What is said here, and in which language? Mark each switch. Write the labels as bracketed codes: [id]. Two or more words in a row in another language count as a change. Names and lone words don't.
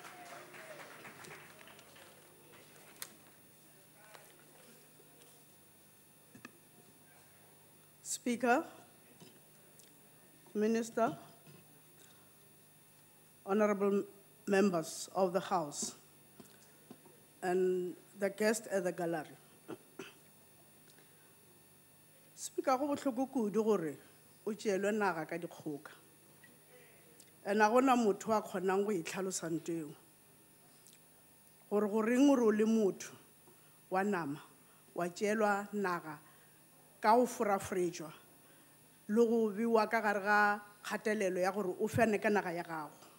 [en] Speaker, Minister, honorable members of the House, and the guests at the gallery. Speaker, [nso] go botlhoko kudu gore o tšeelwe naga ka dikgoka. And ga gona motho a kgonang go itlhalosa ntho eo. Gore goreng o re o le motho wa nama wa tšeelwa naga ka go foraforetswa le go bewa ka gare ga kgatelelo ya gore o fane ka naga ya gago.